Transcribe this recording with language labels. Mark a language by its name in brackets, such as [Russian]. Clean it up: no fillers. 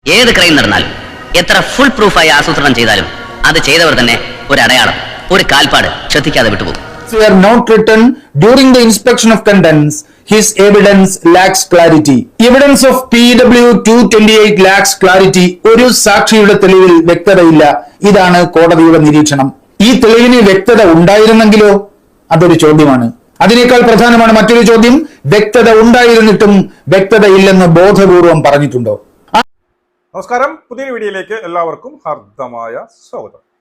[Malayalam] ഏത് ക്രൈം നടന്നാലും എത്ര ഫുൾ പ്രൂഫായി ആസൂത്രണം ചെയ്താലും അത് ചെയ്തവർ തന്നെ ഒരു അടയാളം, ഒരു കാൽപ്പാട് ശ്രദ്ധിക്കാതെ വിട്ടുപോകും. [English] Were not written during the inspection of contents, his evidence lacks clarity. Evidence of PW 228 lacks clarity. [Malayalam] ഒരു സാക്ഷിയുടെ തെളിവിൽ വ്യക്തതയില്ല. ഇതാണ് കോടതിയുടെ നിരീക്ഷണം. ഈ തെളിവിന് വ്യക്തത ഉണ്ടായിരുന്നെങ്കിലോ? അതൊരു ചോദ്യമാണ്. അതിനേക്കാൾ പ്രധാനമാണ് മറ്റൊരു ചോദ്യം, വ്യക്തത ഉണ്ടായിരുന്നിട്ടും വ്യക്തതയില്ലെന്ന് ബോധപൂർവം പറഞ്ഞിട്ടുണ്ടോ? നമസ്കാരം, പുതിയ വീഡിയോയിലേക്ക് എല്ലാവർക്കും ഹാർദമായ സ്വാഗതം.